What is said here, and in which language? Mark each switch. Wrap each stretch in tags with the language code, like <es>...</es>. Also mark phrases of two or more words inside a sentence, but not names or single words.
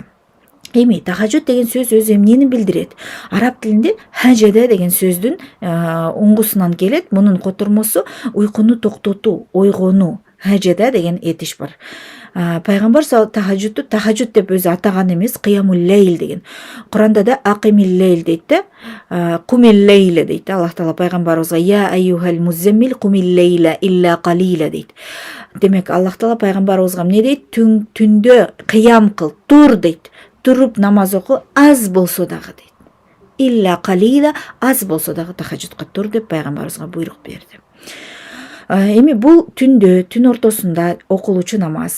<ky>Эми тахажжуд деген сөз өзү эмнени билдирет? Араб тилинде хажада деген сөздүн уңгусунан келет. Мунун котормосу уйкуну токтотуу, ойгонуу. Хажада деген этиш бар. Пайгамбар тахажжудду тахажжуд деп өзү атаган эмес,</ky> <ar>قيام الليل</ar> <ky>деген. Куранда да</ky> <ar>أقم الليل</ar> <ky>дейт да,</ky> <ar>قم الليل</ar> <ky>дейт. Аллах Таала пайгамбарыбызга</ky> <ar>يا أيها المزمل قم الليل إلا قليلا</ar> <ky>дейт. Демек, Аллах Таала пайгамбарыбызга эмне дейт? Түндө кыям кыл, тур дейт. Туруп намаз оку, аз болсо дагы дейт.</ky> <ar>إلا قليلا,</ar> <ky>аз болсо дагы тахажжудка тур деп пайгамбарыбызга буйрук берди. Эми бул түн ортосунда окулуучу намаз.</ky>